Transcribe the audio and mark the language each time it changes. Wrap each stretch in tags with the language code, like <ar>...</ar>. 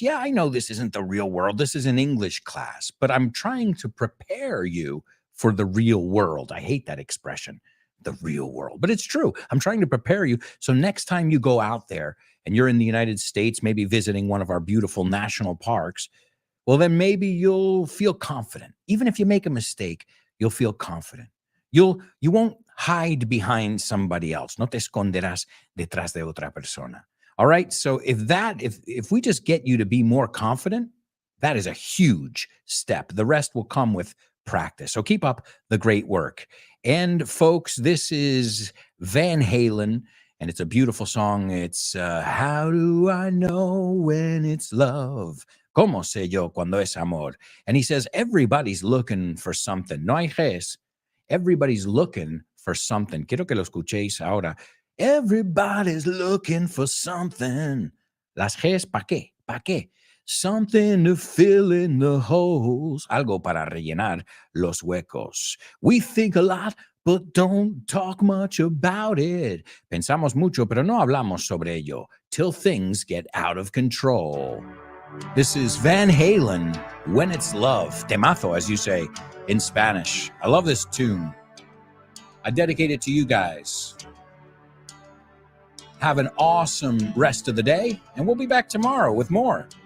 <en>Yeah, I know this isn't the real world. This is an English class, but I'm trying to prepare you for the real world. I hate that expression, the real world, but it's true. I'm trying to prepare you. So next time you go out there and you're in the United States, maybe visiting one of our beautiful national parks, well, then maybe you'll feel confident. Even if you make a mistake, you'll feel confident. You won't hide behind somebody else.</en> <es>No te esconderás detrás de otra persona.</es> <en>All right. So if we just get you to be more confident, that is a huge step. The rest will come with practice. So keep up the great work. And folks, this is Van Halen, and it's a beautiful song. It's How Do I Know When It's Love?</en> <es>¿Cómo sé yo cuando es amor?</es> <en>And he says, everybody's looking for something.</en> <es>No hay res.</es> <en>Everybody's looking for something.</en> <es>Quiero que lo escuchéis ahora.</es> <en>Everybody's looking for something.</en> <es>Las res, ¿pa' qué? ¿Pa' qué?</es> <en>Something to fill in the holes.</en> <es>Algo para rellenar los huecos.</es> <en>We think a lot, but don't talk much about it.</en> <es>Pensamos mucho, pero no hablamos sobre ello</es> <en>till things get out of control. This is Van Halen, When It's Love. Temazo, as you say in Spanish. I love this tune. I dedicate it to you guys. Have an awesome rest of the day, and we'll be back tomorrow with more.</en>